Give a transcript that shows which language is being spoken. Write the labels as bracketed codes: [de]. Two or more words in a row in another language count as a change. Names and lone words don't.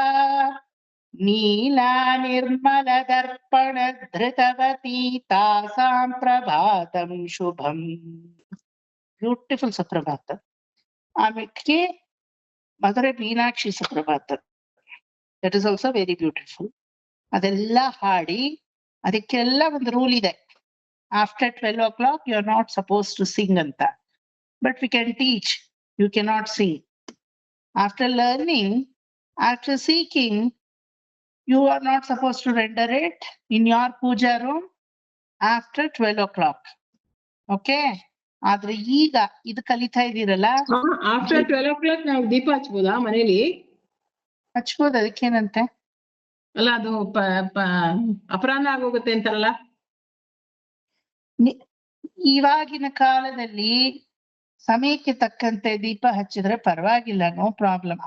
[sa] నీలా నిర్మల దర్పణ ధృతవతి తాసాం ప్రభాతం శుభం. [te] బ్యూటిఫుల్ సుప్రభాతం. [en] ఆమెకి ಮಧುರೈ ಮೀನಾಕ್ಷಿ ಸುಪ್ರಭಾತ, that is also very beautiful. [kn] ಅದೆಲ್ಲ ಹಾಡಿ, ಅದಕ್ಕೆಲ್ಲ ಒಂದು ರೂಲ್ ಇದೆ. [en] after 12 o'clock you are not suppose to sing ಅಂತ. but we can teach. You cannot see. After learning, after seeking, you are not supposed to render it in your puja room after 12 o'clock. [kn] Okay? ಆದ್ರೆ ಈಗ ಇದು ಕಲಿತಾ ಇದೀರಲ್ಲ, ಆಫ್ಟರ್ 12 o'clock ನಾವು ದೀಪ ಹಚ್ಬೋದಾ ಮನೇಲಿ? ಹಚ್ಬೋದು, ಅದಕ್ಕೇನಂತೆ. ಅಲ್ಲ ಅದು ಅಪರಾಧ ಆಗೋಗುತ್ತೆ ಅಂತಾರಲ್ಲ. ಇವಾಗಿನ ಕಾಲದಲ್ಲಿ ಸಮಯಕ್ಕೆ ತಕ್ಕಂತೆ ದೀಪ ಹಚ್ಚಿದ್ರೆ ಪರವಾಗಿಲ್ಲ, [en] no problem.